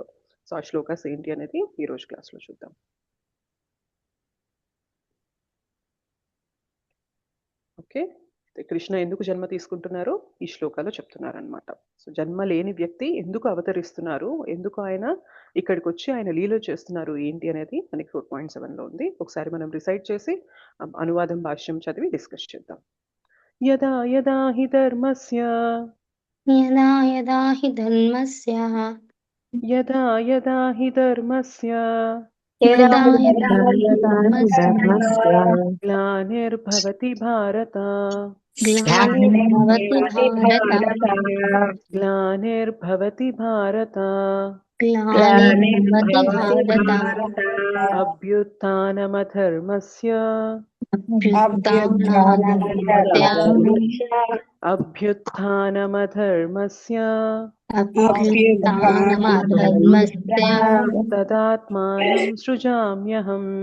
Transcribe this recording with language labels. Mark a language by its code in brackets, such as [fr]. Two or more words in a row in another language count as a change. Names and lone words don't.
[te] సో ఆ శ్లోకాస్ ఏంటి అనేది ఈరోజు క్లాస్లో చూద్దాం. ఓకే, కృష్ణ ఎందుకు జన్మ తీసుకుంటున్నారో ఈ శ్లోకాలో చెప్తున్నారనమాట. సో జన్మ లేని వ్యక్తి ఎందుకు అవతరిస్తున్నారు, ఎందుకు ఆయన ఇక్కడికి వచ్చి ఆయన లీల చేస్తున్నారు ఏంటి అనేది మనకి 4.7లో ఉంది. ఒకసారి మనం రిసైట్ చేసి అనువాదం భాష్యం చదివి డిస్కస్ చేద్దాం. [sa] యదా యదా హి ధర్మస్య యదా యదా హి ధర్మస్య యదా యదా హి ధర్మస్య యదా యదా హి ధర్మస్య గ్లానిర్భవతి భారత గ్లానిర్భవతి భారత గ్లానిర్భవతి భారత గ్లానిర్భవతి భారత అభ్యుత్థానమధర్మస్య అభ్యుత్థానమధర్మస్య తదాత్మానం సృజామ్యహం